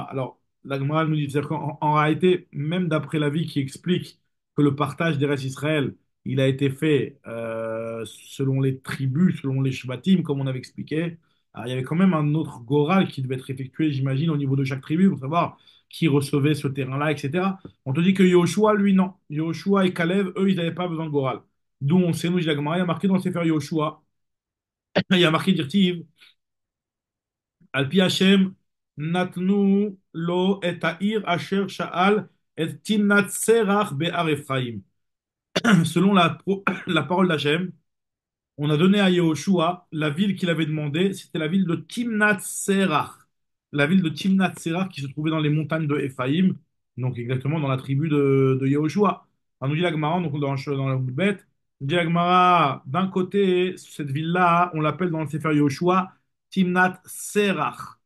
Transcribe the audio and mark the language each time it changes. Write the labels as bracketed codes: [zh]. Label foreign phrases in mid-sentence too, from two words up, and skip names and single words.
[fr] Alors, la Gemara nous dit c'est-à-dire qu'en réalité, même d'après l'avis qui explique que le partage des restes Israël, il a été fait selon les tribus, selon les Shvatim, comme on avait expliqué. Alors, il y avait quand même un autre Goral qui devait être effectué, j'imagine, au niveau de chaque tribu pour savoir qui recevait ce terrain-là, etc. On te dit que Yehoshua, lui, non. Yehoshua et Caleb, eux, ils n'avaient pas besoin de Goral. D'où on sait, nous dit la Gemara, il y a marqué dans le Sefer Yehoshua, il y a marqué Dirtiv. [he] על פי השם נתנו לו את העיר אשר שאל את תמנת סרח בהר אפרים. [fr] Selon la parole d'Hachem, on a donné à Yehoshua la ville qu'il avait demandé, c'était la ville de Timnat Serach. La ville de Timnat Serach qui se trouvait dans les montagnes de Ephaïm, donc exactement dans la tribu de Yehoshua. Alors nous dit la Gemara, donc dans la bête, nous dit la Gemara, d'un côté, cette ville-là, on l'appelle dans le Sefer Yehoshua Timnat Serach.